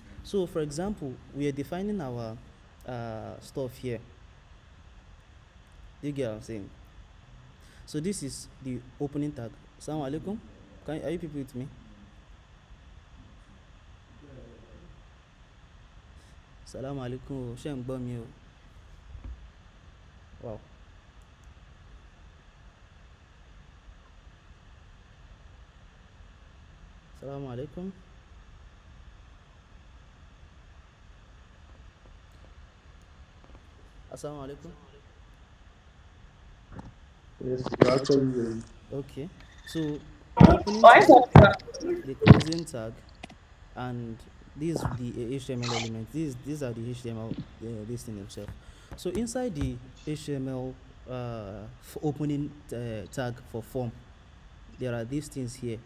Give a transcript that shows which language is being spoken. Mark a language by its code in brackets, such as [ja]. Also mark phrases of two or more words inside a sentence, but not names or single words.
[en] So for example, we are defining our stuff here. Do you get what I'm saying? So this is the opening tag. [ar] السلام عليكم. [en] Are you people with me? [ar] السلام عليكم. [yo] Ṣé ń gbọ́ mi o? [ar] Wow. السلام عليكم. السلام عليكم. [en] Yes, you're actually ready. Okay. So the opening tag, the closing tag, and these the HTML elements. These are the HTML this thing themselves. So inside the HTML opening tag for form, there are these things here.